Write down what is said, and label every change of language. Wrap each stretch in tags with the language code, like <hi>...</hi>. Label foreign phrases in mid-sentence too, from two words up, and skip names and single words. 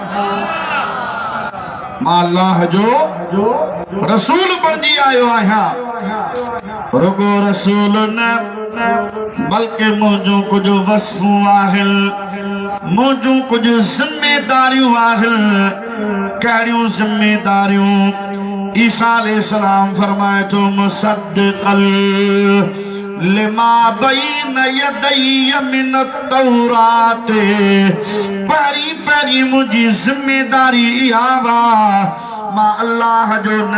<sd>मां अल्लाह जो रसूल बणिजी आयो आहियां रुगो रसूल न बल्कि मुंहिंजूं कुझु वस्फूं आहिनि मुंहिंजूं कुझु ज़िम्मेदारियूं आहिनि कहिड़ियूं ज़िम्मेदारियूं ईसा अलैहिस्सलाम फरमाए थो</sd> <ar>مصدقا لما بين يدي من التوراة</ar> <sd>पहिरीं पहिरीं मुंहिंजी ज़िम्मेदारी इहा मां अल्लाह जो</sd>